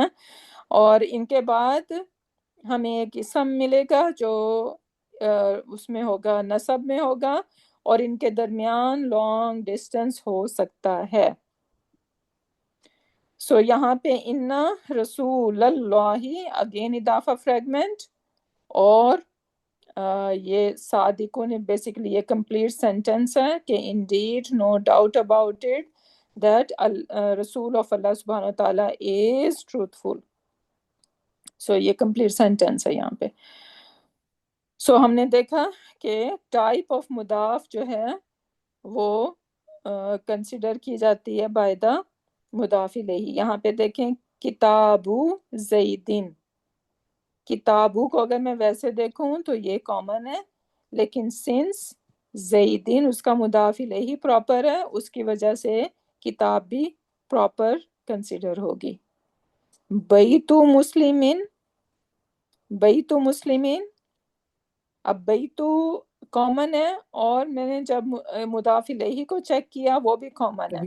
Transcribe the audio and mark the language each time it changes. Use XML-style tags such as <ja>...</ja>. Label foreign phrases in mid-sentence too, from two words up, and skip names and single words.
<ur>اور ان کے بعد ہمیں ایک اسم ملے گا جو اس میں ہوگا، نسب میں ہوگا، اور ان کے درمیان</ur> <en>long distance</en> <ur>ہو سکتا ہے. سو یہاں پہ</ur> <ar>انا رسول اللہ،</ar> <ur>اگین اضافہ فریگمنٹ، اور یہ صادقون بیسیکلی یہ</ur> <en>complete sentence</en> <ur>ہے کہ</ur> <en>indeed no doubt about it that Rasool of Allah</en> <ar>سبحانہ و تعالیٰ</ar> <en>is truthful.</en> <ur>سو یہ</ur> <en>complete sentence</en> <ur>ہے یہاں پہ. سو ہم نے دیکھا کہ</ur> <en>type of</en> <ur>مضاف جو ہے وہ کنسیڈر کی جاتی ہے</ur> <en>by the</en> <ur>مضاف الیہ. یہاں پہ دیکھیں</ur> <ar>کتابو زیدین،</ar> <ur>کتابو کو اگر میں ویسے دیکھوں تو یہ کامن ہے، لیکن سنس زیدین اس کا مضاف الیہ پراپر ہے، اس کی وجہ سے کتاب بھی</ur> <en>proper consider</en> <ur>ہوگی.</ur> <ar>بیتو مسلمین، بیتو مسلمین،</ar> <ur>اب بیتو کامن ہے، اور میں نے جب مضاف الیہ کو چیک کیا وہ بھی کامن ہے.</ur>